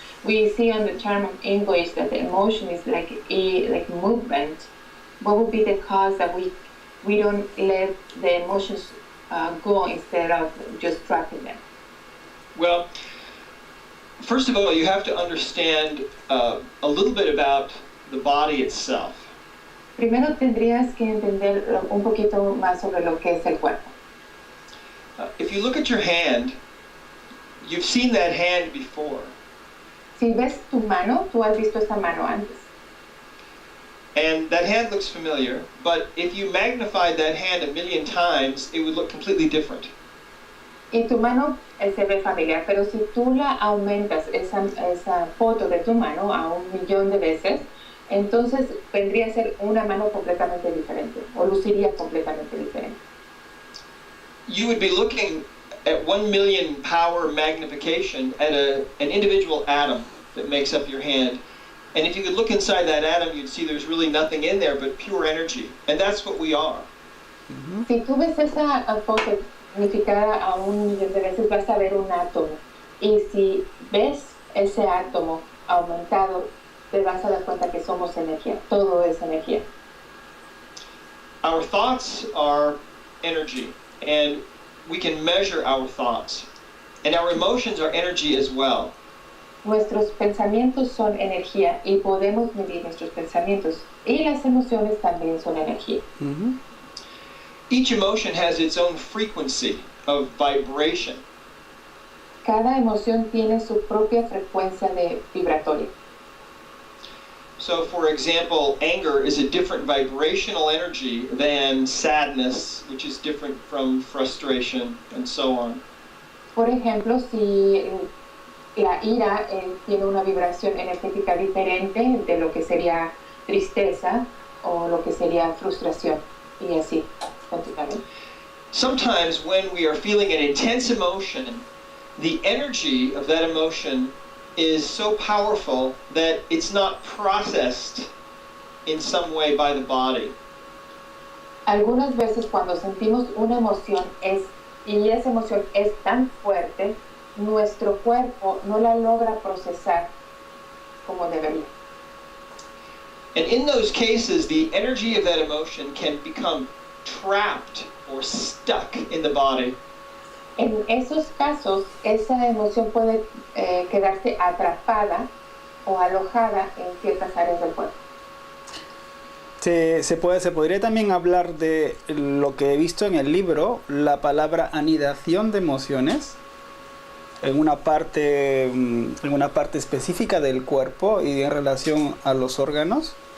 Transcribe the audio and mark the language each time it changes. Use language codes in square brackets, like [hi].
[en] We see on the term of English that the emotion is like movement. What would be the cause that we don't let the emotions go instead of just trapping them? Well, first of all, you have to understand a little bit about the body itself. [es] Primero tendrías que entender un poquito más sobre lo que es el cuerpo. [en] If you look at your hand, you've seen that hand before. [es] Si ves tu mano, tú has visto esta mano antes. [en] And that hand looks familiar, but if you magnified that hand 1,000,000 times, it would look completely different. [es] Y tu mano se ve familiar, pero si tú la aumentas, esa foto de tu mano a 1,000,000 de veces, entonces vendría a ser una mano completamente diferente, o luciría completamente diferente. [en] You would be looking at 1,000,000 power magnification at an individual atom that makes up your hand. And if you could look inside that atom, you'd see there's really nothing in there but pure energy. And that's what we are. [es] Si tú ves esa foto magnificada a 1,000,000 de veces, vas a ver un átomo. Y si ves ese átomo aumentado, te vas a dar cuenta que somos energía. Todo es energía. [en] Our thoughts are energy, and we can measure our thoughts. And our emotions are energy as well. [es] Nuestros pensamientos son energía y podemos medir nuestros pensamientos. Y las emociones también son energía. [en] Each emotion has its own frequency of vibration. [es] Cada emoción tiene su propia frecuencia vibratoria. [en] So, for example, anger is a different vibrational energy than sadness, which is different from frustration, and so on. [es] Por ejemplo, si la ira tiene una vibración energética diferente de lo que sería tristeza o lo que sería frustración, y así, continuamente. [en] Sometimes when we are feeling an intense emotion, the energy of that emotion is so powerful that it's not processed in some way by the body. [es] Algunas veces cuando sentimos una emoción y esa emoción es tan fuerte, nuestro cuerpo no la logra procesar como debería. [en] And in those cases, the energy of that emotion can become trapped or stuck in the body. [es] En esos casos, esa emoción puede quedarse atrapada o alojada en ciertas áreas del cuerpo. Se podría también hablar de lo que he visto en el libro, la palabra anidación de emociones, en una parte específica del cuerpo y en relación a los órganos.